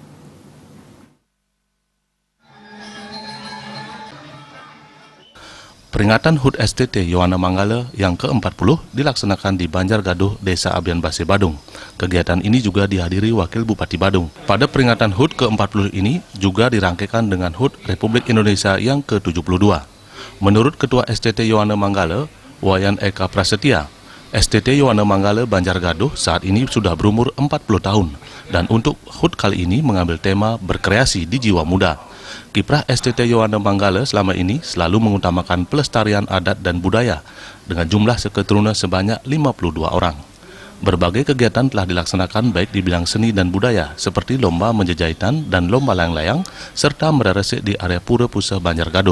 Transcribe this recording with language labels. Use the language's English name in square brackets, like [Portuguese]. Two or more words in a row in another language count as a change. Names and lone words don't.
[Indonesian] Peringatan HUT STT Yowana Manggala yang ke-40 dilaksanakan di Banjargadoh, Desa Abian Base Badung. Kegiatan ini juga dihadiri Wakil Bupati Badung. Pada peringatan HUT ke-40 ini juga dirangkaikan dengan HUT Republik Indonesia yang ke-72. Menurut Ketua STT Yowana Manggala, Wayan Eka Prasetya, STT Yowana Manggala Banjargadoh saat ini sudah berumur 40 tahun dan untuk HUT kali ini mengambil tema berkreasi di jiwa muda. Kiprah STT Yowana Manggala selama ini selalu mengutamakan pelestarian adat dan budaya dengan jumlah seketurunan sebanyak 52 orang. Berbagai kegiatan telah dilaksanakan baik di bidang seni dan budaya seperti lomba menjejahitan dan lomba layang-layang serta meresik di area Pura Pusah Banjargadoh.